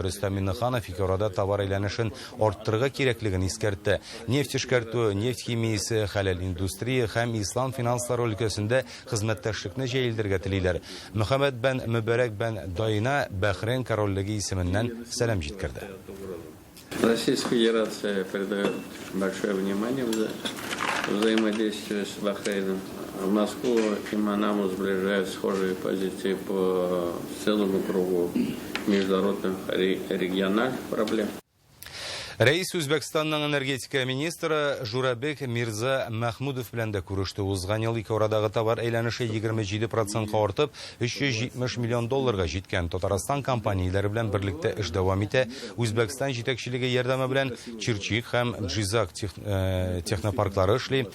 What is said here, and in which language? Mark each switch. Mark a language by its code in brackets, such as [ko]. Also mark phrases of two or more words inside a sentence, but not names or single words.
[tt] Рөстәм Миннеханов фикерда товар әйләнешен арттырырга кирәклеген искәртте. Нефть эшкәртү, нефть химиясе, хәләл индустрия һәм ислам финанслары өлкәсендә хезмәттәшлекне җәелдергә телиләр. Мөхәммәд бән Мөбәрәк бән Дайна Бахрейн корольлеге исеменнән сәлам җиткерде. [ru] Российская Федерация придает большое внимание взаимодействию с Бахрейном. В Москву и Манаму сближают схожие позиции по целому кругу международных региональных проблем. [tt] Рәис Үзбәкстанның энергетика министры Журабек Мирза Мәхмудов белән дә күреште. Узган ел ике арадагы товар әйләнеше 27% артып, 370 миллион долларга җиткән. Татарстан компанияләре белән берлектә эш дәвам итә. Үзбәкстан җитәкчелеге ярдәме белән Чирчик һәм Джизак технопарклары эшли.